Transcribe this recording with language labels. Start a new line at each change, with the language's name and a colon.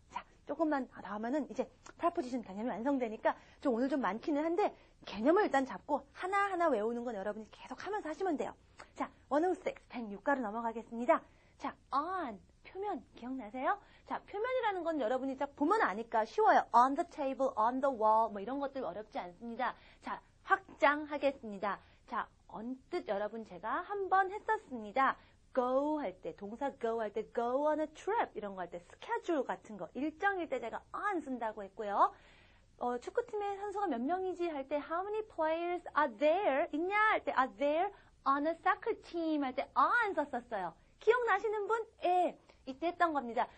Korean: 자, 조금만 더 하면은 이제 프라포지션 개념이 완성되니까 좀 오늘 좀 많기는 한데 개념을 일단 잡고 하나하나 외우는 건 여러분이 계속 하면서 하시면 돼요. 자, 106, 106가로 넘어가겠습니다. 자, on, 표면 기억나세요? 자, 표면이라는 건 여러분이 딱 보면 아니까 쉬워요.
English: on the table, on the wall
Korean: 뭐 이런 것들 어렵지 않습니다. 자, 확장하겠습니다. 자, 언뜻 여러분 제가 한번 했었습니다. go 할 때, 동사 go 할 때
English: go on a trip
Korean: 이런 거 할 때 스케줄 같은 거 일정일 때 제가 on 쓴다고 했고요. 축구팀의 선수가 몇 명이지 할 때
English: how many players are there
Korean: 있냐 할 때
English: are there on a soccer team
Korean: 할 때 on 썼었어요. 기억나시는 분? 예. 이때 했던 겁니다.